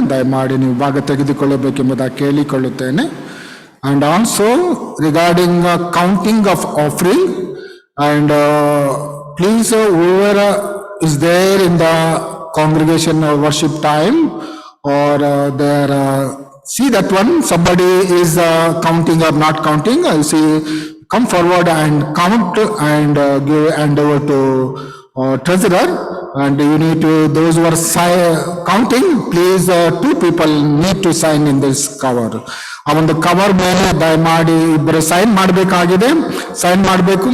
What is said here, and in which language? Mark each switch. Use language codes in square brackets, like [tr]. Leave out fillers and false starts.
[kn] ದಯಮಾಡಿ ನೀವು ಭಾಗ ತೆಗೆದುಕೊಳ್ಳಬೇಕೆಂಬುದಾಗಿ ಕೇಳಿಕೊಳ್ಳುತ್ತೇನೆ. [en] And also regarding counting of offering, and please whoever is there in the congregation or worship time or there, see that one, somebody is counting or not counting, I see, come forward and count and give hand over to treasurer. And you need to, those who are counting, please two people need to sign in this cover. [kn] ಆ ಒಂದು cover ಮೇಲೆ ದಯಮಾಡಿ ಇಬ್ಬರು sign ಮಾಡಬೇಕಾಗಿದೆ. Sign ಮಾಡಬೇಕು.